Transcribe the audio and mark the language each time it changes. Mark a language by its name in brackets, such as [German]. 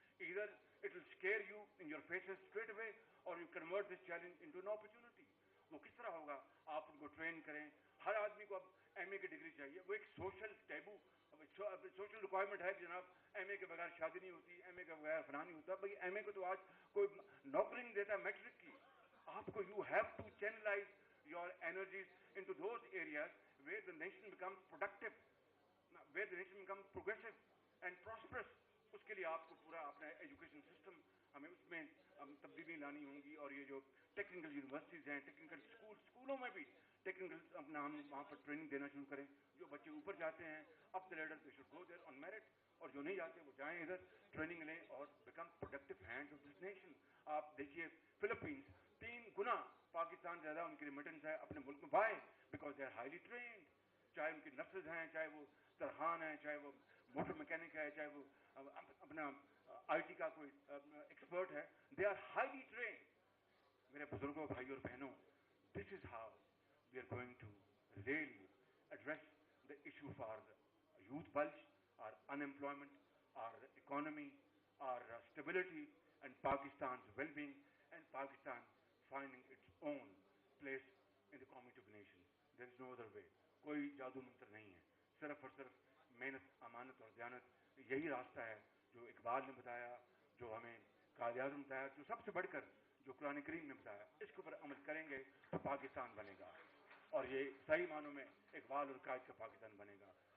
[English] ادھر it will scare you in your faces straight away, اور you convert this challenge into an opportunity. [Urdu] وہ کس طرح ہوگا؟ آپ ان کو ٹرین کریں. ہر آدمی کو اب ایم اے کی ڈگری چاہیے, وہ ایک سوشل ٹیبو سوشل ریکوائرمنٹ ہے کہ جناب ایم اے کے بغیر شادی نہیں ہوتی, ایم اے کے بغیر فلاں نہیں ہوتا. بھائی ایم اے کو تو آج کوئی نوکری نہیں دیتا میٹرک کی. آپ کو [English] You have to channelize your energies into those areas where the nation becomes productive, where the nation becomes progressive and prosperous. [Urdu] اس کے لیے آپ کو پورا اپنا ایجوکیشن سسٹم ہمیں اس میں تبدیلی لانی ہوں گی. اور یہ جو ٹیکنیکل یونیورسٹیز ہیں, ٹیکنیکل اسکولوں میں بھی ٹیکنیکل اپنا ہم وہاں پر ٹریننگ دینا شروع کریں. جو بچے اوپر جاتے ہیں [English] up the ladder they should go there on merit, [Urdu] اور جو نہیں جاتے وہ جائیں ادھر ٹریننگ لیں اور [English] Become productive hand of this nation. [Urdu] آپ دیکھیے فلپینس 3 گنا پاکستان زیادہ ان کی ریمیٹنس ہے اپنے ملک میں. [English] Why? Because they are highly trained. [Urdu] چاہے ان کی نرسز ہیں, چاہے وہ ترخان ہیں, چاہے وہ موٹر میکینک ہے, چاہے وہ اپنا آئی ٹی کا کوئی ایکسپرٹ ہے, [English] They are highly trained. [Urdu] میرے بزرگوں, بھائیوں اور بہنوں, [English] This is how we are going to really address the issue of our youth bulge, our unemployment, our economy, our stability, and Pakistan's well-being, and Pakistan finding its own place in the community of nations. There is no other way. [Urdu] کوئی جادو منتر نہیں ہے, صرف اور صرف محنت, امانت اور دیانت. یہی راستہ ہے جو اقبال نے بتایا, جو ہمیں قائد اعظم نے بتایا, جو سب سے بڑھ کر جو قرآن کریم نے بتایا. اس کے اوپر عمل کریں گے تو پاکستان بنے گا, اور یہ صحیح معنوں میں اقبال اور قائد کا پاکستان بنے گا.